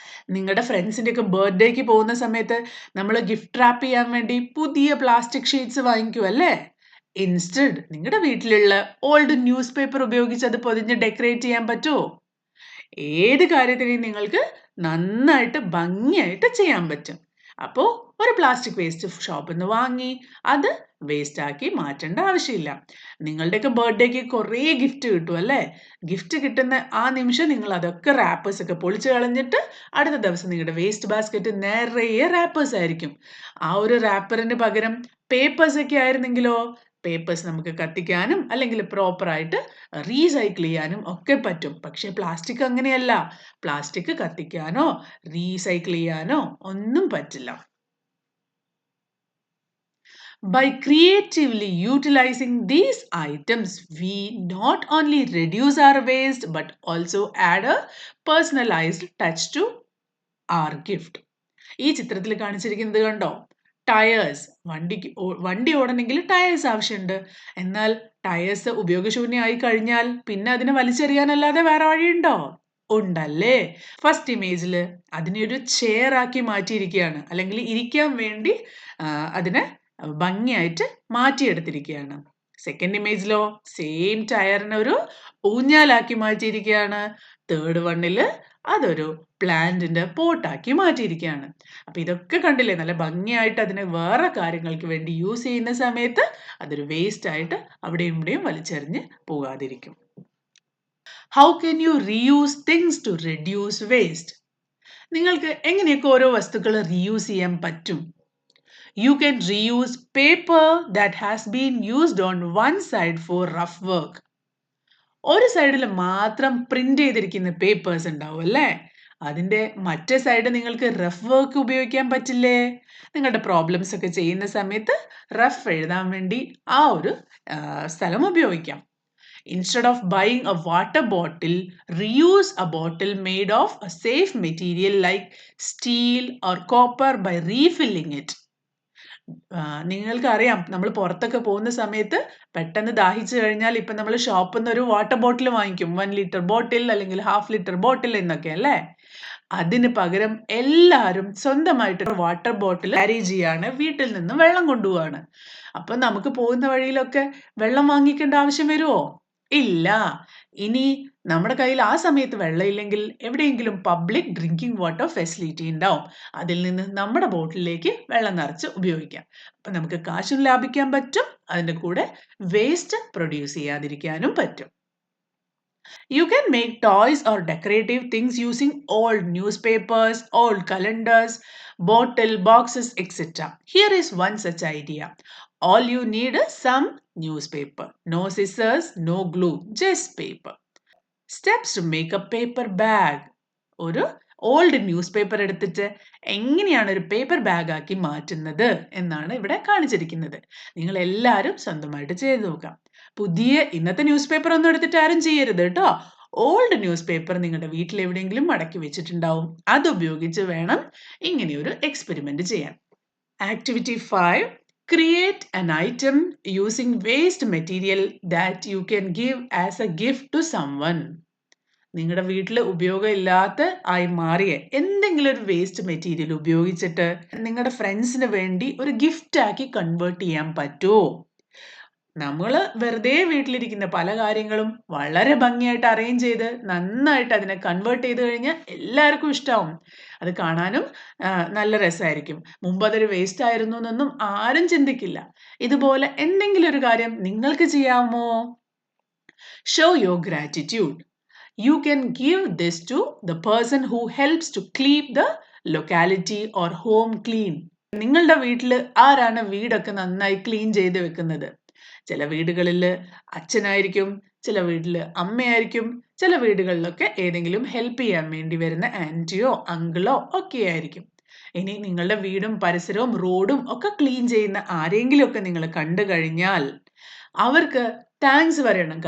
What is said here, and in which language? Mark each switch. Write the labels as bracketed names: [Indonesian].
[Malayalam] നിങ്ങളുടെ ഫ്രണ്ട്സിൻ്റെ ഒക്കെ ബർത്ത്ഡേക്ക് പോകുന്ന സമയത്ത് നമ്മൾ ഗിഫ്റ്റ് റാപ്പ് ചെയ്യാൻ വേണ്ടി പുതിയ പ്ലാസ്റ്റിക് ഷീറ്റ്സ് വാങ്ങിക്കും അല്ലേ? ഇൻസ്റ്റഡ് നിങ്ങളുടെ വീട്ടിലുള്ള ഓൾഡ് ന്യൂസ് പേപ്പർ ഉപയോഗിച്ച് അത് പൊതിഞ്ഞ് ഡെക്കറേറ്റ് ചെയ്യാൻ പറ്റുമോ? ഏത് കാര്യത്തിനെയും നിങ്ങൾക്ക് നന്നായിട്ട് ഭംഗിയായിട്ട് ചെയ്യാൻ പറ്റും. അപ്പോൾ ഒരു പ്ലാസ്റ്റിക് വേസ്റ്റ് ഷോപ്പിൽ നിന്ന് വാങ്ങി അത് വേസ്റ്റ് ആക്കി മാറ്റേണ്ട ആവശ്യമില്ല. നിങ്ങളുടെയൊക്കെ ബർത്ത്ഡേക്ക് കുറേ ഗിഫ്റ്റ് കിട്ടും അല്ലേ? ഗിഫ്റ്റ് കിട്ടുന്ന ആ നിമിഷം നിങ്ങൾ അതൊക്കെ റാപ്പേഴ്സ് ഒക്കെ പൊളിച്ച് കളഞ്ഞിട്ട് അടുത്ത ദിവസം നിങ്ങളുടെ വേസ്റ്റ് ബാസ്ക്കറ്റ് നിറയെ റാപ്പേഴ്സ് ആയിരിക്കും. ആ ഒരു റാപ്പറിന് പകരം പേപ്പേഴ്സ് ഒക്കെ ആയിരുന്നെങ്കിലോ, പേപ്പേഴ്സ് നമുക്ക് കത്തിക്കാനും അല്ലെങ്കിൽ പ്രോപ്പറായിട്ട് റീസൈക്കിൾ ചെയ്യാനും ഒക്കെ പറ്റും. പക്ഷേ പ്ലാസ്റ്റിക് അങ്ങനെയല്ല. പ്ലാസ്റ്റിക് കത്തിക്കാനോ റീസൈക്കിൾ ചെയ്യാനോ ഒന്നും പറ്റില്ല. [English] By creatively utilizing these items, we not only reduce our waste but also add a personalized touch to our gift. [Malayalam] ഈ ചിത്രത്തിൽ കാണിച്ചിരിക്കുന്നത് കണ്ടോ? ടയേഴ്സ്. വണ്ടി ഓടണമെങ്കിൽ ടയേഴ്സ് ആവശ്യമുണ്ട്. എന്നാൽ ടയേഴ്സ് ഉപയോഗശൂന്യമായി കഴിഞ്ഞാൽ പിന്നെ അതിനെ വലിച്ചെറിയാനല്ലാതെ വേറെ വഴിയുണ്ടോ? ഉണ്ടല്ലേ? ഫസ്റ്റ് ഇമേജിൽ അതിനെ ഒരു ചെയർ ആക്കി മാറ്റിയിരിക്കുകയാണ്, അല്ലെങ്കിൽ ഇരിക്കാൻ വേണ്ടി അതിനെ ഭംഗിയായിട്ട് മാറ്റിയെടുത്തിരിക്കുകയാണ്. സെക്കൻഡ് ഇമേജിലോ സെയിം ടയറിനെ ഒരു ഊഞ്ഞാലാക്കി മാറ്റിയിരിക്കുകയാണ്. തേർഡ് വണ്ണില് അതൊരു പ്ലാന്റിന്റെ പോട്ടാക്കി മാറ്റിയിരിക്കുകയാണ്. അപ്പൊ ഇതൊക്കെ കണ്ടില്ലേ? നല്ല ഭംഗിയായിട്ട് അതിനെ വേറെ കാര്യങ്ങൾക്ക് വേണ്ടി യൂസ് ചെയ്യുന്ന സമയത്ത് അതൊരു വേസ്റ്റ് ആയിട്ട് അവിടെയും ഇവിടെയും വലിച്ചെറിഞ്ഞ് പോകാതിരിക്കും. [English] How can you reuse things to reduce waste? [Malayalam] നിങ്ങൾക്ക് എങ്ങനെയൊക്കെ ഓരോ വസ്തുക്കൾ റീയൂസ് ചെയ്യാൻ പറ്റും? [English] You can reuse paper that has been used on one side for rough work. [Malayalam] ഒരു സൈഡിൽ മാത്രം പ്രിന്റ് ചെയ്തിരിക്കുന്ന പേപ്പേഴ്സ് ഉണ്ടാവും അല്ലേ? അതിൻ്റെ മറ്റേ സൈഡ് നിങ്ങൾക്ക് റഫ് വർക്ക് ഉപയോഗിക്കാൻ പറ്റില്ലേ? നിങ്ങളുടെ പ്രോബ്ലംസ് ഒക്കെ ചെയ്യുന്ന സമയത്ത് റഫ് എഴുതാൻ വേണ്ടി ആ ഒരു സ്ഥലം ഉപയോഗിക്കാം. [English] Instead of buying a water bottle, reuse a bottle made of a safe material like steel or copper by refilling it. [Malayalam] നിങ്ങൾക്കറിയാം, നമ്മൾ പുറത്തൊക്കെ പോകുന്ന സമയത്ത് പെട്ടെന്ന് ദാഹിച്ചു കഴിഞ്ഞാൽ ഇപ്പം നമ്മൾ ഷോപ്പിൽ നിന്ന് ഒരു വാട്ടർ ബോട്ടിൽ വാങ്ങിക്കും. 1 ലിറ്റർ ബോട്ടിൽ അല്ലെങ്കിൽ 1/2 ലിറ്റർ ബോട്ടിൽ എന്നൊക്കെ അല്ലേ? അതിന് പകരം എല്ലാവരും സ്വന്തമായിട്ട് വാട്ടർ ബോട്ടിൽ ക്യാരി ചെയ്യാണ്, വീട്ടിൽ നിന്ന് വെള്ളം കൊണ്ടുപോവാണ്. അപ്പൊ നമുക്ക് പോകുന്ന വഴിയിലൊക്കെ വെള്ളം വാങ്ങിക്കേണ്ട ആവശ്യം വരുമോ? ഇല്ല. ഇനി നമ്മുടെ കയ്യിൽ ആ സമയത്ത് വെള്ളമില്ലെങ്കിൽ എവിടെയെങ്കിലും പബ്ലിക് ഡ്രിങ്കിങ് വാട്ടർ ഫെസിലിറ്റി ഉണ്ടാവും. അതിൽ നിന്ന് നമ്മുടെ ബോട്ടിലേക്ക് വെള്ളം നിറച്ച് ഉപയോഗിക്കാം. അപ്പൊ നമുക്ക് കാശും ലാഭിക്കാൻ പറ്റും, അതിന്റെ കൂടെ വേസ്റ്റ് പ്രൊഡ്യൂസ് ചെയ്യാതിരിക്കാനും പറ്റും. [English] You can make toys or decorative things using old newspapers, old calendars, bottle, boxes, etc. Here is one such idea. All you need is some newspaper. No scissors, no glue, just paper. Steps to make a paper bag. [Malayalam] ഒരു old news paper എടുത്തിട്ട് എങ്ങനെയാണ് ഒരു paper bag ആക്കി മാറ്റുന്നത് എന്നാണ് ഇവിടെ കാണിച്ചിരിക്കുന്നത്. നിങ്ങൾ എല്ലാവരും സ്വന്തമായിട്ട് ചെയ്ത് നോക്കാം. പുതിയ ഇന്നത്തെ ന്യൂസ് പേപ്പർ ഒന്നും എടുത്തിട്ട് ആരും ചെയ്യരുത് കേട്ടോ. ഓൾഡ് ന്യൂസ് പേപ്പർ നിങ്ങളുടെ വീട്ടിൽ എവിടെയെങ്കിലും മടക്കി വെച്ചിട്ടുണ്ടാവും. അത് ഉപയോഗിച്ച് വേണം ഇങ്ങനെ ഒരു എക്സ്പെരിമെന്റ് ചെയ്യാൻ. [English] Activity 5. Create an item using waste material that you can give as a gift to someone. [Malayalam] നിങ്ങളുടെ വീട്ടിൽ ഉപയോഗമില്ലാത്ത ആയി മാറിയ എന്തെങ്കിലും ഒരു വേസ്റ്റ് മെറ്റീരിയൽ ഉപയോഗിച്ചിട്ട് നിങ്ങളുടെ ഫ്രണ്ട്സിന് വേണ്ടി ഒരു ഗിഫ്റ്റ് ആക്കി കൺവേർട്ട് ചെയ്യാൻ പറ്റുമോ? നമ്മൾ വെറുതെ വീട്ടിലിരിക്കുന്ന പല കാര്യങ്ങളും വളരെ ഭംഗിയായിട്ട് അറേഞ്ച് ചെയ്ത് നന്നായിട്ട് അതിനെ കൺവേർട്ട് ചെയ്ത് കഴിഞ്ഞാൽ എല്ലാവർക്കും ഇഷ്ടമാവും. അത് കാണാനും നല്ല രസമായിരിക്കും. മുമ്പ് അതൊരു വേസ്റ്റ് ആയിരുന്നു എന്നൊന്നും ആരും ചിന്തിക്കില്ല. ഇതുപോലെ എന്തെങ്കിലും ഒരു കാര്യം നിങ്ങൾക്ക് ചെയ്യാമോ? [English] Show your gratitude. You can give this to the person who helps to keep the locality or home clean. [Malayalam] നിങ്ങളുടെ വീട്ടിൽ ആരാണ് വീടൊക്കെ നന്നായി ക്ലീൻ ചെയ്ത് വെക്കുന്നത്? ചില വീടുകളിൽ അച്ഛനായിരിക്കും, ചില വീട്ടിൽ അമ്മയായിരിക്കും, ചില വീടുകളിലൊക്കെ ഏതെങ്കിലും ഹെൽപ്പ് ചെയ്യാൻ വേണ്ടി വരുന്ന ആൻറ്റിയോ അങ്കിളോ ഒക്കെ ആയിരിക്കും. ഇനി നിങ്ങളുടെ വീടും പരിസരവും റോഡും ഒക്കെ ക്ലീൻ ചെയ്യുന്ന ആരെങ്കിലും ഒക്കെ നിങ്ങൾ കണ്ടു കഴിഞ്ഞാൽ അവർക്ക് താങ്ക്സ് പറയണം.